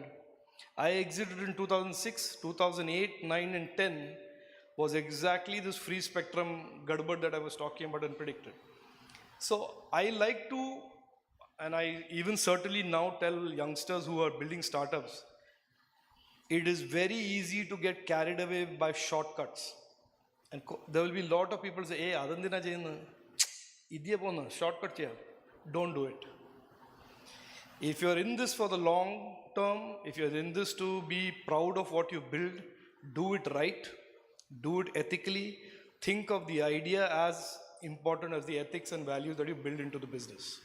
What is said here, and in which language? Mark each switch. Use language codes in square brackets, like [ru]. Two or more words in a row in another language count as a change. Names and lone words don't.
[en] I exited in 2006, 2008, 9 and 10 was exactly this free spectrum gadbad that I was talking about and predicted. So I like to, and I even certainly now tell youngsters who are building startups, it is very easy to get carried away by shortcuts. And there will be a lot of people say, [ml] ഹേ, അടന്തിന ചെയ്യുന്നു, ഇതിലെ പോണു, ഷോർട്ട്കട്ട് ചെയ്യ്. [en] Don't do it. If you're in this for the long term, if you're in this to be proud of what you build, do it right, do it ethically, think of the idea as important as the ethics and values that you build into the business.